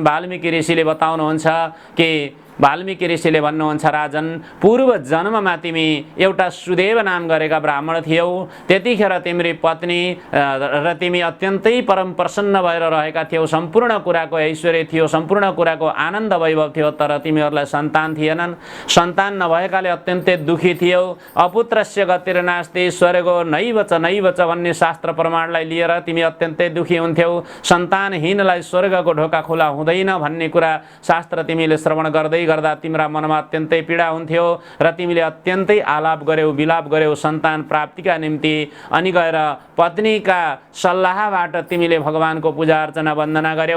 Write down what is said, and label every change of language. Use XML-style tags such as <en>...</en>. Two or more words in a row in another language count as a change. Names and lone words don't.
<ne>वाल्मीकि ऋषिले बताउनुहुन्छ कि वाल्मीकि ऋषिले भन्नुहुन्छ, राजन, पूर्व जन्ममा तिमी एउटा सुदेव नाम गरेका ब्राह्मण थियौ। त्यतिखेर तिम्री पत्नी र तिमी अत्यन्तै परम प्रसन्न भएर रहेका थियौ। सम्पूर्ण कुराको ऐश्वर्य थियो, सम्पूर्ण कुराको आनन्द वैभव थियो, तर तिमीहरूलाई सन्तान थिएनन्। सन्तान नभएकाले अत्यन्तै दुखी थियौ।</ne> <sa>अपुत्रस्य गतिर्नास्ति स्वर्गो नैव च</sa> <ne>भन्ने शास्त्र प्रमाणलाई लिएर तिमी अत्यन्तै दुखी हुन्थ्यौ। सन्तानहीनलाई स्वर्गको ढोका खुला हुँदैन भन्ने कुरा शास्त्र तिमीले श्रवण गर्दै गर्दा तिम्रा मनमा अत्यन्तै पीडा हुन्थ्यो र तिमीले अत्यन्तै आलाप गर्यौ, विलाप गर्यौ सन्तान प्राप्तिका निम्ति। अनि गएर पत्नीका सल्लाहबाट तिमीले भगवानको पूजा अर्चना वन्दना गर्यौ।</ne>